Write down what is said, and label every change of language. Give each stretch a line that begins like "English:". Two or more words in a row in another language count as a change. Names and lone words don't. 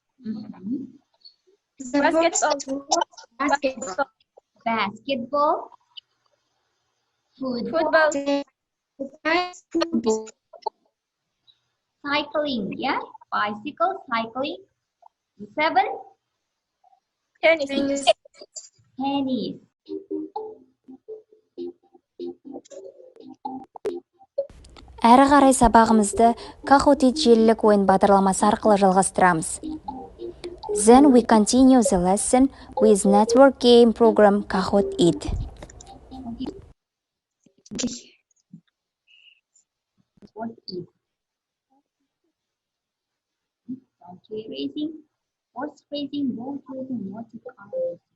English: Basketball. Basketball. Basketball. Football. Football. Cycling, yeah? Bicycle, cycling. 7. Tennis. Tennis.
Kazakh: Әрі қарай сабағымызды Kahoot желілік ойын бағдарламасы арқылы жалғастырамыз.
English: Then we continue the lesson with network game program Kahoot. What is? Donkey racing, horse racing, boat racing, what is car racing?